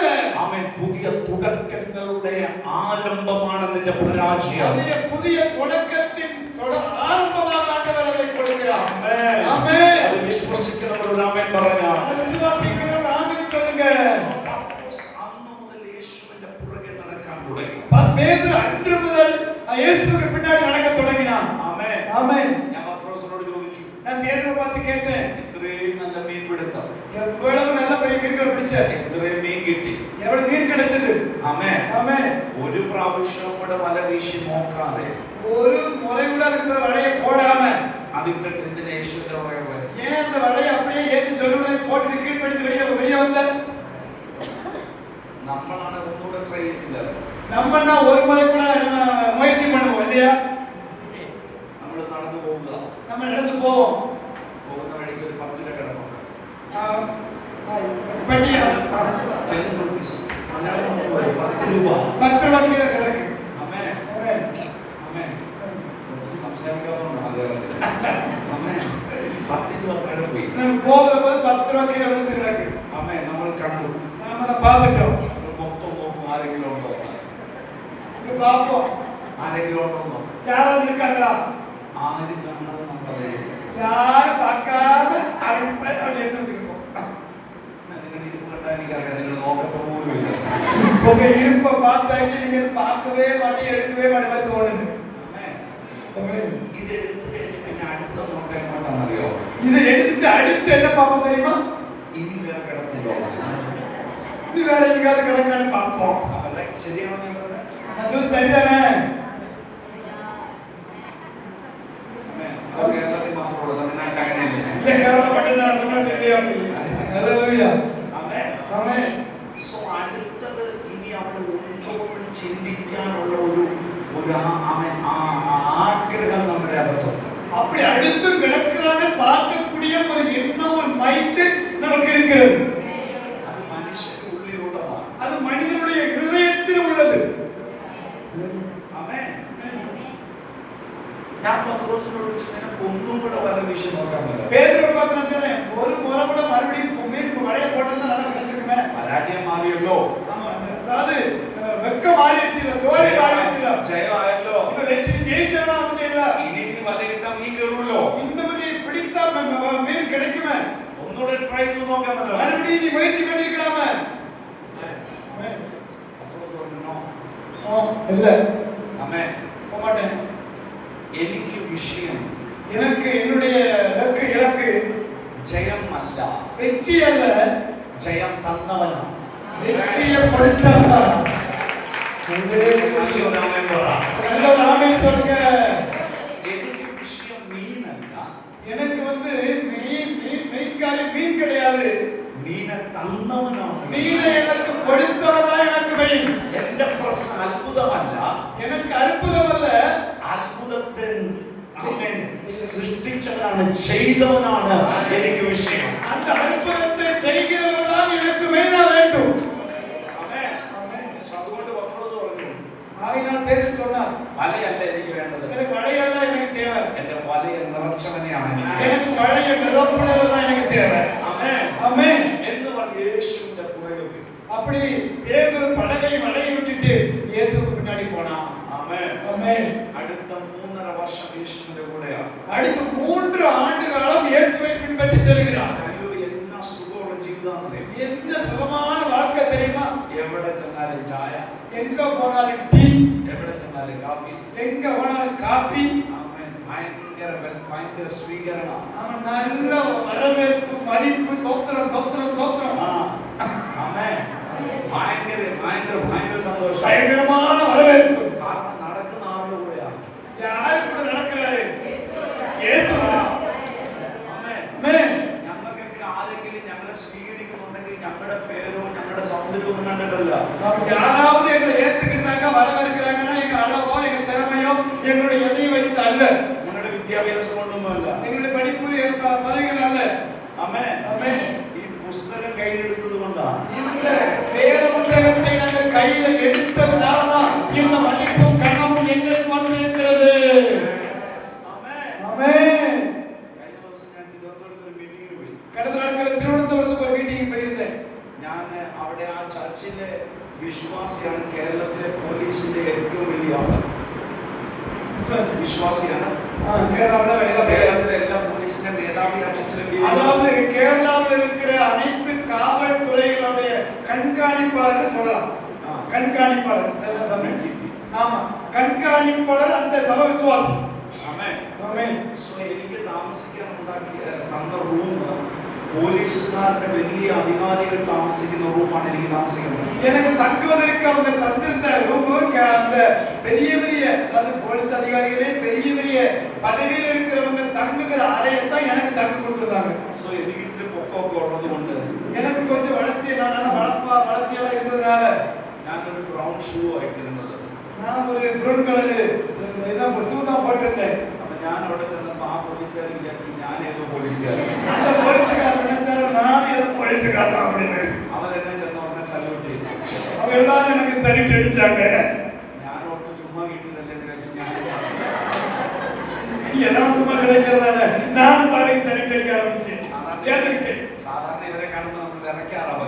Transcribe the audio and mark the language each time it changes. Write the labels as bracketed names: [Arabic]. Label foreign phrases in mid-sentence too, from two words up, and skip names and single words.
[Malayalam] ആമേൻ. പുതിയ തുടക്കങ്ങളുടെ ആരംഭമാണ് നിന്റെ പരാജയം. [Tamil] அதே புதிய தொடக்கத்தின் ஆரம்பமாக ஆண்டவர் அதை கொடுக்கிறார். [Malayalam] ആമേൻ. [Tamil] ஆமென். [Malayalam] അത് വിശ്വസിക്കുന്നവരോട് ആമേൻ പറഞ്ഞാൽ [Tamil] அதை விசுவாசிக்கிறவங்க ஆமென் சொல்லுங்க. [Malayalam] അന്ന് മുതൽ യേശുവിന്റെ പുറകെ നടക്കാൻ തുടങ്ങി. [Tamil] பேதுரு அன்று முதல் இயேசுவுக்கு பின்னாடி நடக்க தொடங்கினான். [Malayalam] ആമേൻ. [Tamil] ஆமென். [Malayalam] ഞാൻ പത്രോസിനോട് ചോദിച്ചു, [Tamil] நான் பேதுருவை பார்த்து கேட்டேன், [Malayalam] ഇത്രയും നല്ല മീൻ പിടുത്തം, [Tamil] எவ்வளவு நல்ல பெரிய மீன்கள் பிடிச்ச, [Malayalam] ഇത്രയും മീൻ കിട്ടി. [Tamil] எவ்வளவு மீன் கிடைச்சது? [Malayalam] ആമേൻ. [Tamil] ஆமென். [Malayalam] ഒരു പ്രാവശ്യം കൂടെ വല വീശി നോക്കാതെ [Tamil] ஒரு முறை கூட அதுக்கு வலையை போடாம [Malayalam] അതിട്ടിട്ട് എന്തിനാ യേശുവിന്റെ പുറകെ പോയത്? [Tamil] ஏன் அந்த வலையை அப்படியே இயேசு சொல்லுடனே போட்டு கீழ்ப்படுத்தி வெளியே வந்த? [Malayalam] നമ്മളാണ് ഒന്നുകൂടെ ട്രൈ ചെയ്തില്ല. [Tamil] நம்மன்னா ஒரு முறை கூட முயற்சி பண்ணுவோம் இல்லையா? [Malayalam] നമ്മൾ നടന്നു പോവുക, [Tamil] நம்ம நடந்து போவோம். [Malayalam] പോകുന്ന വഴിക്ക് ഒരു 10 രൂപ കിടപ്പുണ്ട്. [Tamil] பட்டியா [Malayalam] 10 rupees. മലയാളം നമുക്ക് പറയും 10 രൂപ. [Tamil] 10 ரூபாய் கீழே கிடக்கு. [Malayalam] ആമേൻ. [Tamil] ஆமென். [Malayalam] ആമേൻ. ഒത്തിരി സംസാരിക്കാത്തതുകൊണ്ട് മലയാളത്തിൽ. ആമേൻ. 10 രൂപ കിടപ്പുപോയി. [Tamil] நம்ம போகிற போது 10 ரூபாய் கீழே விழுந்து கிடக்கு. [Malayalam] ആമേൻ. നമ്മൾ കണ്ടു. [Tamil] நாம அதை பார்த்துட்டோம். [Malayalam] നമ്മൾ മൊത്തം നോക്കും ആരെങ്കിലും ഉണ്ടോ? [Tamil] இங்க பார்ப்போம். [Malayalam] ആരെങ്കിലും ഉണ്ടോ? [Tamil] யாராவது இருக்காங்களா? [Malayalam] ആരും കാണാതെ നമ്മൾ എഴുതി. [Tamil] யாரும் பார்க்காம அப்படி எடுத்து வச்சுருக்கோம். [Malayalam] നിങ്ങളുടെ ഇരിപ്പ് കണ്ടാൽ എനിക്കറിയാം നിങ്ങൾ നോക്കത്ത പോലും ഇല്ല. [Tamil] உங்க இருப்பை பார்த்தாங்க நீங்க பார்க்கவே மாட்டீங்க, எடுக்கவே மாட்டேன் தோணுது. [Malayalam] ആമേൻ. ഇത് എടുത്തു കഴിഞ്ഞ് പിന്നെ അടുത്ത നോട്ടം എങ്ങോട്ടാണെന്നറിയോ? [Tamil] இதை எடுத்துட்டு அடுத்து என்ன பார்ப்போம் தெரியுமா? [Malayalam] ഇനി വേറെ കിടപ്പുണ്ടോ? [Tamil] இனி வேற எங்கேயாவது கிடக்கான்னு பார்ப்போம். [Malayalam] അവരുടെ ശരിയാണോ ഞാൻ പറഞ്ഞത്? [Tamil] நான் சொல்றது சரிதானே? [Malayalam] ആമേൻ. അത് കേരളത്തിൽ മാത്രമുള്ളൂ, തമിഴ്നാട്ടിൽ അങ്ങനെയല്ല. [Tamil] இல்ல கேரளா மட்டும்தான் தமிழ்நாட்டில் இல்லையா அப்படி? ஹalleluya. [Malayalam] ആമേൻ. [Tamil] ஆமென். [Malayalam] സോ അടുത്തത് ഇനി അവിടെ ഉണ്ടോന്ന് ചിന്തിക്കാനുള്ള ഒരു ആഗ്രഹം നമ്മുടെ അകത്തുണ്ട്. [Tamil] அப்படி அடுத்து கிடக்காத பார்க்கக்கூடிய ஒரு எண்ணம், ஒரு மைண்ட் நமக்கு இருக்கிறது. [Malayalam] അത് മനുഷ്യന്റെ ഉള്ളിലുള്ളതാണ്. [Tamil] அது மனிதனுடைய இதயத்தில் உள்ளது. [Malayalam] ആമേൻ. ഞാൻ പത്രോസിനോട് നിനക്ക് ഒന്നും കൂടെ വല വീശി നോക്കാൻ പറ്റില്ല. [Tamil] பேதுருவை பார்த்து நான் சொன்னேன், ஒரு முறை கூட மறுபடியும் மீன் வலைய போட்டிருந்தா நல்லா கிடைச்சிருக்குமே. [Malayalam] പരാജയം മാറിയല്ലോ, [Tamil] ஆமா, அதாவது வெக்கம் மாறிடுச்சு இல்ல, தோல்வி மாறிடுச்சு இல்ல, [Malayalam] ജയമായല്ലോ. [Tamil] இப்ப வெற்றி ஜெயிச்சவனா வந்து இல்ல, [Malayalam] ഇനി നീ വല കിട്ടാൻ നീ കയറുമല്ലോ. [Tamil] இன்னும் நீ பிடித்தா மீன் கிடைக்குமே, [Malayalam] ഒന്നുകൂടെ ട്രൈ ചെയ്ത് നോക്കാൻ പറ്റില്ല. [Tamil] மறுபடியும் நீ முயற்சி பண்ணிருக்கலாமே. [Malayalam] പത്രോസ് പറഞ്ഞു, [Tamil] இல்ல [Malayalam] ആമേൻ. [Tamil] போக மாட்டேன். [Malayalam] എനിക്ക് വിഷയം [Tamil] எனக்கு என்னுடைய இலக்கு [Malayalam] ജയം അല്ല, [Tamil] வெற்றி அல்ல, [Malayalam] ജയം തന്നവനാണ്. [Tamil] வெற்றியை கொடுத்தவன். [Malayalam] നല്ലൊരു ആമേൻ പറ. [Tamil] நல்ல ஒரு ஆமென் சொல்லுங்க. [Malayalam] എനിക്ക് വിഷയം മീനല്ല, [Tamil] எனக்கு வந்து மீன் கிடையாது, [Malayalam] മീനെ തന്നവനാണ്. [Tamil] மீனை எனக்கு கொடுத்தவன் எனக்கு மெயின். [Malayalam] എന്റെ പ്രശ്നം അത്ഭുതമല്ല, [Tamil] எனக்கு அற்புதம் அல்ல, [Malayalam] അത്ഭുതത്തെ ആമേൻ സൃഷ്ടിച്ചവനാണ്, ചെയ്തവനാണ് എനിക്ക് വിഷയം. [Tamil] அந்த அற்புதத்தை செய்கிறவன் தான் எனக்கு மெயினா வேண்டும். [Malayalam] ആമേൻ. അതുകൊണ്ട് പത്രോസ് പറഞ്ഞു, [Tamil] ஆகையினால் பேதுரு சொன்னார், [Malayalam] വലയല്ല എനിക്ക് വേണ്ടത്, [Tamil] எனக்கு வளையல்ல எனக்கு தேவை, [Malayalam] എന്റെ വലയ നിറച്ചവനെയാണ് എനിക്ക്. [Tamil] எனக்கு வளைய நிரப்புனவர் தான் எனக்கு தேவை. [Malayalam] ആമേൻ. [Tamil] ஆமென். [Malayalam] എന്ന് പറഞ്ഞ് യേശുവിന്റെ പുറകെ പോയി. [Tamil] அப்படி பேதுரு படகை வளைய விட்டுட்டு இயேசுவுக்கு பின்னாடி போனான். [Malayalam] ആമേൻ. [Tamil] ஆமென். [Malayalam] അടുത്ത 3.5 വർഷം യേശുവിന്റെ കൂടെയാണ്. [Tamil] அடுத்து 3 ஆண்டு காலம் இயேசுவை பின்பற்றி செல்கிறார். [Malayalam] അയ്യോ, എന്നാ സുഖമുള്ള ജീവിതമാണെന്നേ. [Tamil] என்ன சுகமான வாழ்க்கை தெரியுமா? [Malayalam] എവിടെ ചെന്നാലും ചായ, [Tamil] எங்க போனாலும் டீ, [Malayalam] എവിടെ ചെന്നാലും കാപ്പി. [Tamil] எங்க போனாலும் காபி. [Malayalam] ആമേൻ. ഭയങ്കര സ്വീകരണം. [Tamil] அவன் நல்ல வரவேற்பு, மதிப்பு, தோத்திரம் தோத்திரம் தோத்திரம். [Malayalam] ആമേൻ. ഭയങ്കര സന്തോഷം. [Tamil] பயங்கரமான வரவேற்பு. [Malayalam] കാരണം നടക്കുന്ന ആളുടെ കൂടെയാ. [Tamil] யாரு கூட நடக்கிறாரு? இயேசு. [Malayalam] ആമേൻ. [Tamil] ஆமென். [Malayalam] ഞങ്ങൾക്കൊക്കെ ആരെങ്കിലും ഞങ്ങളെ സ്വീകരിക്കുന്നുണ്ടെങ്കിൽ ഞങ്ങളുടെ പേരോ ഞങ്ങളുടെ സൗന്ദര്യമോ ഒന്നും കണ്ടിട്ടല്ല. [Tamil] நாம் யாராவது எங்களை ஏத்துக்கிட்டாங்க, வரவேற்கிறாங்கன்னா எங்க அழகோ எங்க திறமையோ எங்களுடைய எதையும் வைத்து அல்ல, [Malayalam] ഞങ്ങളുടെ വിദ്യാഭ്യാസം കൊണ്ടൊന്നുമല്ല. [Tamil] எங்களுடைய படிப்பு பதவிகள் அல்ல. [Malayalam] ആമേൻ. [Tamil] ஆமென். [Malayalam] ഈ പുസ്തകം കയ്യിലെടുത്തത് കൊണ്ടാണ്. [Tamil] இந்த வேத புத்தகத்தை நாங்கள் கையில எடுத்ததுனாலதான் இந்த மதிப்பும் கனமும் எங்களுக்கு வந்திருக்கிறது. [Malayalam] ആമേൻ. [Tamil] ஆமென். [Malayalam] കഴിഞ്ഞ ദിവസം ഞാൻ തിരുവനന്തപുരത്ത് ഒരു മീറ്റിംഗിന് പോയി. [Tamil] கடந்த நாட்களில் திருவனந்தபுரத்துக்கு ஒரு மீட்டிங் போயிருந்தேன். [Malayalam] ഞാൻ അവിടെ ആ ചർച്ചിലെ വിശ്വാസിയാണ്. കേരളത്തിലെ പോലീസിന്റെ ഏറ്റവും വലിയ ആള് വിശ്വാസിയാണ്. കേരളത്തിലെ എല്ലാ പോലീസിന്റെ മേധാവി ആ ചർച്ചിലെ. [Tamil] அதாவது கேரளாவில் இருக்கிற அனைத்து காவல்துறைகளுடைய கண்காணிப்பாளர் சொல்லலாம். கண்காணிப்பாளர் சில சமயம். ஆமா, கண்காணிப்பாளர் அந்த சபை விசுவாசி. [Malayalam] ആമേൻ. [Tamil] ஆமென். [Malayalam] സോ എനിക്ക് താമസിക്കാൻ ഉണ്ടാക്കിയ തന്ന റൂം പോലീസുകാരുടെ വലിയ അധികാരികൾ താമസിക്കുന്ന റൂമാണ് എനിക്ക് താമസിക്കുന്നത്. [Tamil] எனக்கு தங்குவதற்கு அவங்க தந்திருந்த ரூம் அந்த பெரிய பெரிய, அதாவது போலீஸ் அதிகாரிகளே பெரிய பெரிய பதவியில் இருக்கிறவங்க தங்குகிற அறையை தான் எனக்கு தங்க கொடுத்துருந்தாங்க. [Malayalam] സോ എനിക്ക് ഇച്ചിരി പൊക്കമൊക്കെ ഉള്ളത് കൊണ്ട് [Tamil] எனக்கு கொஞ்சம் வளர்த்தியெல்லாம் இருந்ததுனால [Malayalam] ഞാനൊരു [English] brown shoe [Malayalam] ആയിട്ടിരുന്നത്. [Tamil] நான் ஒரு [English] brown color [Tamil] இதான் ஷூ தான் போட்டிருந்தேன். [Malayalam] അപ്പൊ ഞാൻ അവിടെ ചെന്നപ്പോ ആ പോലീസുകാർ വിചാരിച്ചു ഞാൻ ഏതോ പോലീസുകാരൻ. [Tamil] அந்த போலீஸ்காரர் நினைச்சாரு நான் ஏதோ போலீஸ்காரன் தான் அப்படின்னு. [Malayalam] അവരെന്നെ ചെന്ന ഉടനെ സല്യൂട്ട് ചെയ്തു. [Tamil] அவங்க எல்லாரும் எனக்கு சல்யூட் அடிச்சாங்க. [Malayalam] ഞാൻ ഓർത്ത് ചുമ്മാ കിട്ടിയതല്ലേ എന്ന് വെച്ചു ഞാൻ [Tamil] எல்லாம் சும்மா கிடைக்கிறதால நானும் பாருங்க சல்யூட் அடிக்க ஆரம்பிச்சேன். ஏத்துக்கிட்டேன். [Malayalam] സാധാരണ ഇവരെ കാണുമ്പോൾ നമ്മൾ വിറയ്ക്കാറാ മതി.